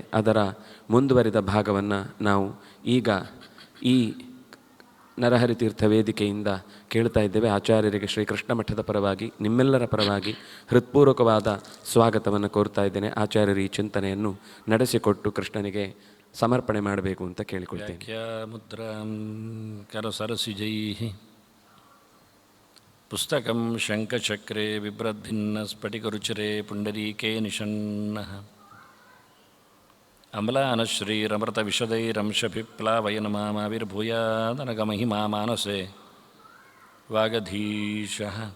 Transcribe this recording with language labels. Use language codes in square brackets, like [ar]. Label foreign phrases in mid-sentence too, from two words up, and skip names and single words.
[kn] ಅದರ ಮುಂದುವರಿದ ಭಾಗವನ್ನು ನಾವು ಈಗ ಈ ನರಹರಿ ತೀರ್ಥ ವೇದಿಕೆಯಿಂದ ಕೇಳ್ತಾ ಇದ್ದೇವೆ. ಆಚಾರ್ಯರಿಗೆ ಶ್ರೀಕೃಷ್ಣ ಮಠದ ಪರವಾಗಿ ನಿಮ್ಮೆಲ್ಲರ ಪರವಾಗಿ ಹೃತ್ಪೂರ್ವಕವಾದ ಸ್ವಾಗತವನ್ನು ಕೋರ್ತಾ ಇದ್ದೇನೆ. ಆಚಾರ್ಯರು ಈ ಚಿಂತನೆಯನ್ನು ನಡೆಸಿಕೊಟ್ಟು ಕೃಷ್ಣನಿಗೆ ಸಮರ್ಪಣೆ ಮಾಡಬೇಕು ಅಂತ ಕೇಳಿಕೊಳ್ತೇನೆ. [sa] ಮುದ್ರಾಂ ಕರಸರಸಿಜೈ ಪುಸ್ತಕಂ ಶಂಖಚಕ್ರೆ ಬಿಭ್ರದ್ಭಿನ್ನ ಸ್ಫಟಿಕರುಚಿರೆ ಪುಂಡರೀಕೆ ನಿಷನ್ನಃ ಅಮ್ಲಾನಶ್ರೀರಮೃತವಿಶದೈರಂಶಭಿಪ್ಲಾವಯನ ಮಾಮಾವಿರ್ಭೂಯಾದನಗಮಹಿಮಾ ಮಾನಸೆ ವಾಗಧೀಶಃ.